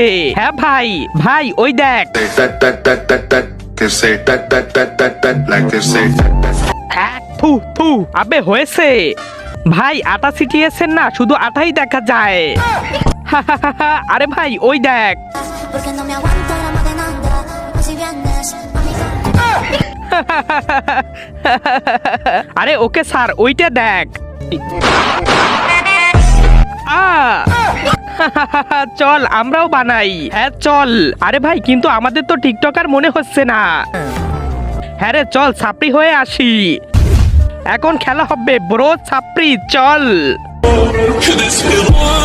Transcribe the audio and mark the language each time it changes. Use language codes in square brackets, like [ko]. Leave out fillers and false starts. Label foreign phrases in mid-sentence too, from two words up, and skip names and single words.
[bn] হ্যাঁ ভাই, ভাই ওই দেখ। থু থু, আবে হয়েছে ভাই, আটা ছিটিয়েছেন না, শুধু আটাই দেখা যায়। আরে ভাই ওই দেখ। [es] Porque no me aguanto la más de nada. Así vienes, amiga. [bn] আরে ওকে স্যার, ওইটা দেখ। চল আমরাও বানাই। হ্যাঁ চল। আরে ভাই কিন্তু আমাদের তো টিকটকার মনে হচ্ছে না। হ্যাঁ রে চল, ছাপড়ি হয়ে আসি। এখন খেলা হবে ব্রো, ছাপড়ি চল।